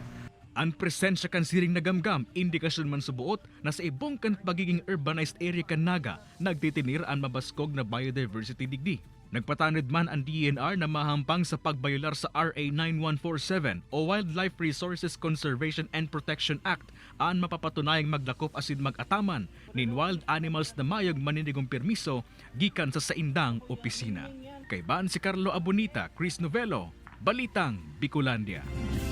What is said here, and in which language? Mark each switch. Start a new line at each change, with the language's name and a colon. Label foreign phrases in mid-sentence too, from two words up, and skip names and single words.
Bikol: Ang presensya kan siring na gamgam, indikasyon man subuot na sa ibong kan pagiging
English: urbanized area
Bikol: kan Naga, nagtitinir ang mabaskog na biodiversity digdi. Nagpatanod man ang DENR na mahampang sa pagbayular sa RA 9147 o Wildlife Resources Conservation and Protection Act ang mapapatunayang maglakop asin mag-ataman nin
English: wild animals
Bikol: na mayog maninigong permiso gikan sa saindang opisina. Kay Ban si Carlo Abonita, Chris Novelo, Balitang Bicolandia.